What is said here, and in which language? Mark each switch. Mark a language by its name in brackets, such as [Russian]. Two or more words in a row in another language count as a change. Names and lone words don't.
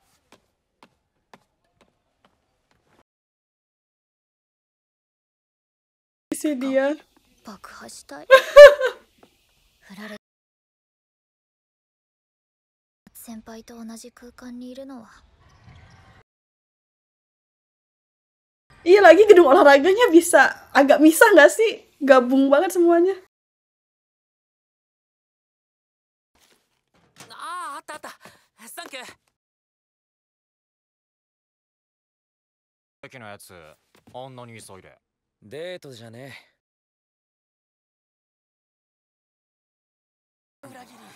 [Indonesian] Si dia. [Japanese] 爆破したい。振られ先輩と同じ空間にいるのは [Indonesian] Iya lagi gedung olahraganya bisa agak misah nggak sih? Gabung banget semuanya. [Japanese] あったあった。サンキュー。駅のやつあんなに急いで。デートじゃね裏切り。